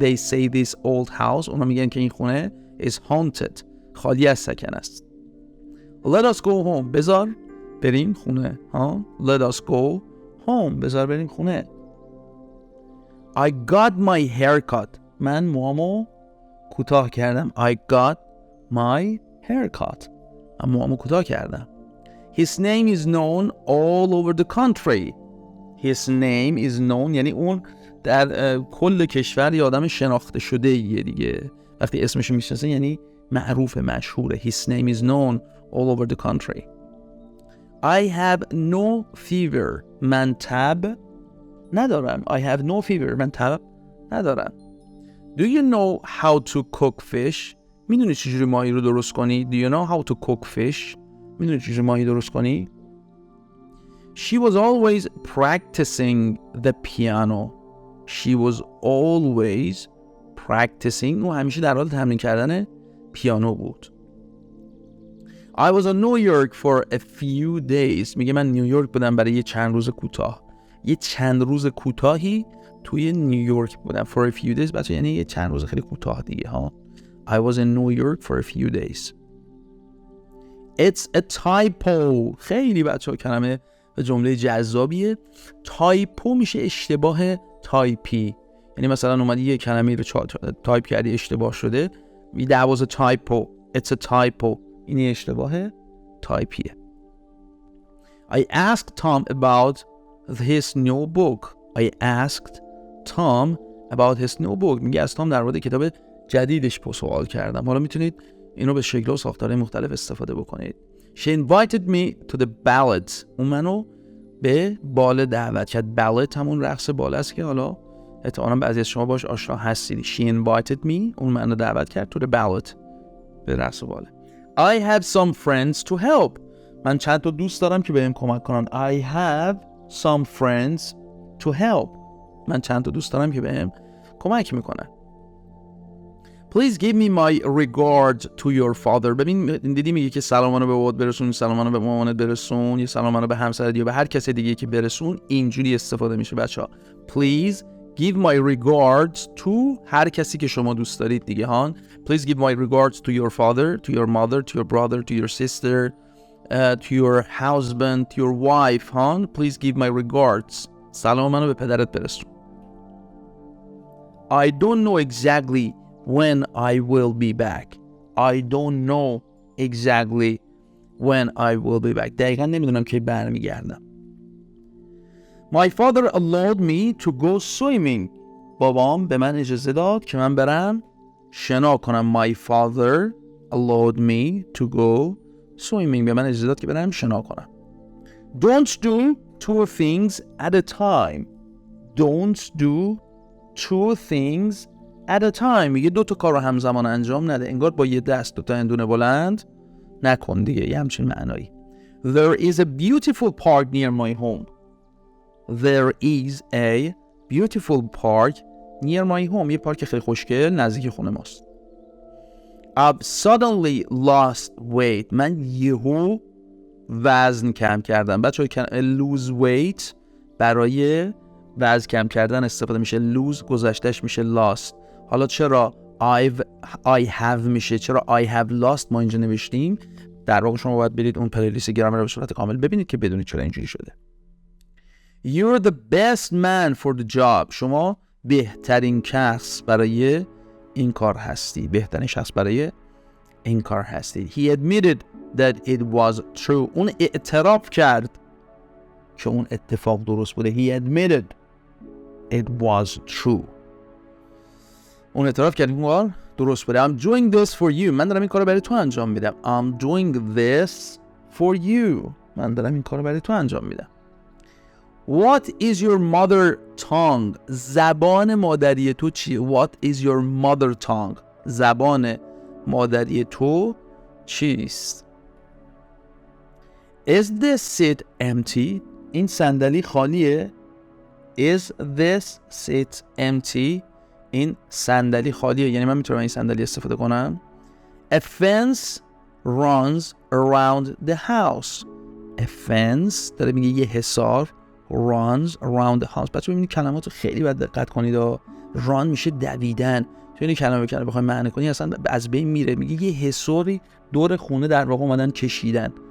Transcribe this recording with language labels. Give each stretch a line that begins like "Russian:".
English: They say this old house،
Persian: اونا میگن که این خونه
English: is haunted،
Persian: خالی از سکنه است.
English: Let us go home،
Persian: بذار بریم خونه ها.
English: Let us go home،
Persian: بذار بریم خونه.
English: I got my hair cut،
Persian: من موامو کوتاه کردم.
English: I got my hair cut،
Persian: من موامو کوتاه کردم.
English: His name is known all over the country. His name is known
Persian: یعنی اون در کل کشور یه آدم شناخته شده یه دیگه، وقتی اسمش میشناسه یعنی معروف مشهوره.
English: His name is known all over the country. I have no fever،
Persian: من تب ندارم.
English: I have no fever،
Persian: من تب ندارم.
English: Do you know how to cook fish؟
Persian: میدونی چجوری ماهی رو درست کنی؟
English: Do you know how to cook fish؟
Persian: میدونی چجوری ماهی درست کنی؟
English: She was always practicing the piano. She was always practicing،
Persian: و همیشه در حال تمرین کردن پیانو بود.
English: I was in New York for a few days.
Persian: میگه من نیویورک بودم برای یه چند روز کوتاه. یه چند روز کوتاهی توی نیویورک بودم.
English: For a few days
Persian: بچه یعنی یه چند روز خیلی کوتاه دیگه ها.
English: I was in New York for a few days. It's a typo.
Persian: خیلی بچه ها کلمه و جمله جذابیه. تایپو میشه اشتباه تایپی، یعنی مثلا اومدی یه کلمه رو تایپ کردی اشتباه شده.
English: That was a typo. It's a typo.
Persian: این اشتباه تایپیه.
English: I asked Tom about his new book. I asked Tom about his new book.
Persian: میگه از تام در مورد کتاب جدیدش سوال کردم. حالا میتونید اینو به شکل و ساختارهای مختلف استفاده بکنید.
English: She invited me to the ballad.
Persian: اون منو به بال دعوت کرد. ballad همون رقص بال است که حالا احتمالاً بعضی از شما باش آشنا هستید.
English: She invited me،
Persian: اون منو دعوت کرد
English: to the ballad،
Persian: به رقص باله.
English: I have some friends to help.
Persian: من چند تا دوست دارم که بهم کمک کنن.
English: I have some friends to help.
Persian: من چند تا دوست دارم که بهم کمک میکنن.
English: Please give me my regard to your father.
Persian: ببین دیدی میگه که سلامانو به بابات برسون، سلامانو به مامانت برسون، یا سلامانو به همسرت یا به هر کس دیگه که برسون. اینجوری استفاده میشه بچه‌ها.
English: Please give my regards to
Persian: هر کسی که شما دوست دارید دیگه ها.
English: Please give my regards to your father, to your mother, to your brother, to your sister, to your husband, to your wife ها. Please give my regards.
Persian: سلام منو به پدرت برسون.
English: I don't know exactly when I will be back. I don't know exactly when I will be back.
Persian: دقیقا نمیدونم که برمیگردم.
English: My father allowed me to go swimming.
Persian: بابام به من اجازه داد که من برم شنا کنم.
English: My father allowed me to go swimming.
Persian: به من اجازه داد که برم شنا کنم.
English: Don't do two things at a time. Don't do two things at a time.
Persian: میگه دو تا کار رو همزمان انجام نده. انگار با یه دست دو تا اندونه بلند نکن دیگه. یه همچین معنایی.
English: There is a beautiful park near my home. There is a beautiful park near my home.
Persian: یه پارک خیلی خوشگل نزدیک خونه ماست.
English: I've suddenly lost weight.
Persian: من یهو وزن کم کردم. بچه‌ها
English: lose weight
Persian: برای وزن کم کردن استفاده میشه. lose گذشتهش میشه lost. حالا چرا I have میشه، چرا
English: I have lost
Persian: ما اینجا نوشتیم؟ در واقع شما باید برید اون پلیلیست گرامر رو به صورت کامل ببینید که بدونید چرا اینجوری شده.
English: You're the best man for the job.
Persian: شما بهترین شخص برای این کار هستی. بهترین شخص برای این کار هستی.
English: He admitted that it was true.
Persian: اون اعتراف کرد که اون اتفاق درست بوده.
English: He admitted it was true.
Persian: اون اعتراف کرد این کار درست بوده.
English: I'm doing this for you.
Persian: من دارم این کارو برای تو انجام میدم.
English: I'm doing this for you.
Persian: من دارم این کارو برای تو انجام میدم.
English: What is your mother tongue?
Persian: زبان مادری تو چیه؟
English: What is your mother tongue?
Persian: زبان مادری تو چیست؟
English: Is this seat empty?
Persian: این صندلی خالیه.
English: Is this seat empty?
Persian: این صندلی خالیه، یعنی من میتونم این صندلی استفاده کنم.
English: A fence runs around the house. A fence
Persian: داره میگه یه حصار.
English: runs around the house.
Persian: بچه ببینید کلمات رو خیلی باید دقت کنید. run میشه دویدن. تو این کلمه بخوای معنی کنی اصلا از بین میره. میگه یه حصاری دور خونه در واقع اومدن کشیدن.